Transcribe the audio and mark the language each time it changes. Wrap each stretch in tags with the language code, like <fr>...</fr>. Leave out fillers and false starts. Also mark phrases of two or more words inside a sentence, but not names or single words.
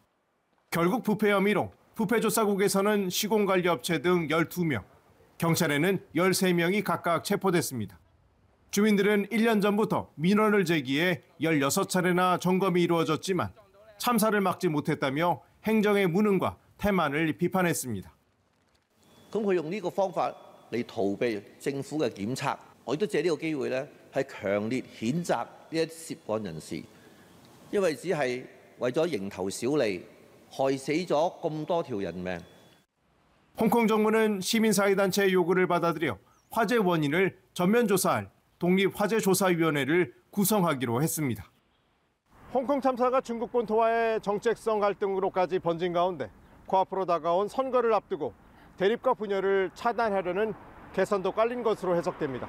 <ko>결국 부패 혐의로 부패조사국에서는 시공관리업체 등 12명, 경찰에는 13명이 각각 체포됐습니다. 주민들은 1년 전부터 민원을 제기해 16차례나 점검이 이루어졌지만 참사를 막지 못했다며 행정의 무능과 태만을 비판했습니다.</ko> <yue>咁佢用呢個方法嚟逃避政府嘅檢測，我亦都借呢個機會咧，係強烈譴責呢一涉案人士，因為只係為咗蠅頭小利，害死咗咁多條人命。</yue> <ko>홍콩 정부는 시민사회단체의 요구를 받아들여 화재 원인을 전면 조사할 독립화재조사위원회를 구성하기로 했습니다. 홍콩 참사가 중국 본토와의 정책성 갈등으로까지 번진 가운데 코앞으로 다가온 선거를 앞두고 대립과 분열을 차단하려는 개선도 깔린 것으로 해석됩니다.</ko>